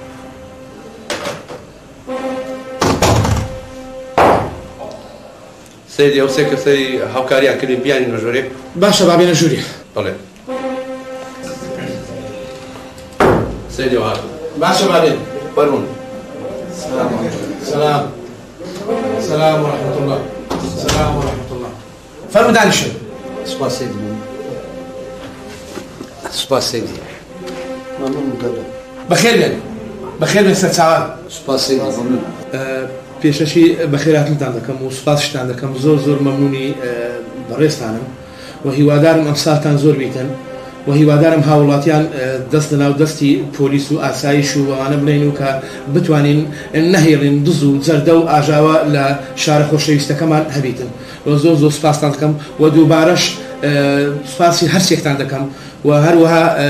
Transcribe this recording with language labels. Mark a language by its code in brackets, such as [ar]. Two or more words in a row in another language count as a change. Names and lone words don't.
[ckb] سيدي ئەو سێ کەسەی هاوکاریان کردی بیانینە ژوورێ باشە بابێنە ژووری بەڵێ سيدي وهات باشە بابێن فەرموون [ar] سلام سلام ورحمة الله سلام ورحمة الله [ckb] فەرموو دانیشن سپاس سيدي سپاس سيدي ممنون قبل بەخێر بێن بەخێر بێن سەرچاوان سپاس سيدي ممنون پێشەشی بەخێرهاتنتان دەکەم و سوپاسشتان دەکەم زۆر زۆر مەمنونی بەڕێستانم و هیوادارم ئەم ساڵتان زۆر بیتن و هیوادارم هاوڵاتیان دەست لەناو دەستی پۆلیس و ئاسایش و ئەوانە بڵێن و کە بتوانین نەهێڵین دز و جەردە و ئاژاوە لە شارە خۆشەویستەکەمان هەبیتن و زۆر زۆر سوپاستان دەکەم و دووبارەش سوپاسی هەرچێکتان دەکەم و هەروەها